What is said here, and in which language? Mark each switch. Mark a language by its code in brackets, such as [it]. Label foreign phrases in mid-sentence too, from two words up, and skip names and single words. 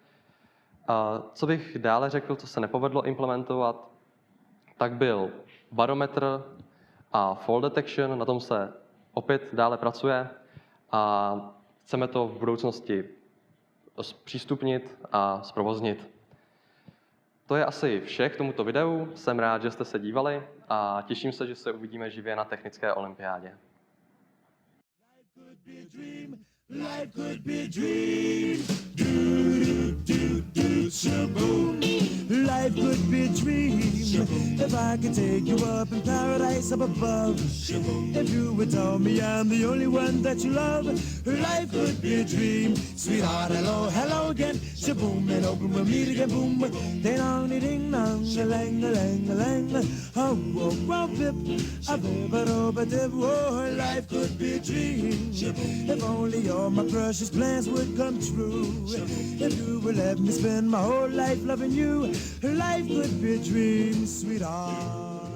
[cs] Co bych dále řekl, co se nepovedlo implementovat, tak byl barometr a [en] fall detection, [cs] na tom se opět dále pracuje a chceme to v budoucnosti zpřístupnit a zprovoznit. To je asi vše k tomuto videu. Jsem rád, že jste se dívali a těším se, že se uvidíme živě na technické olympiádě. [en] Life could be a dream. Do, do, do, shaboom. Life could be a dream. If I could take you up in paradise up above. If you would tell me I'm the only one that you love. Life could be a dream. Sweetheart, hello, hello again. Shaboom, and open we'll meet again. Boom, ding dong, ding dong, a lang, a lang, a lang. Oh, oh, oh, pip, a bip, a do, a dip. Oh, life could be a dream. If only all my precious plans would come true. If you would let me spend my whole life loving you, life could be a dream, sweetheart.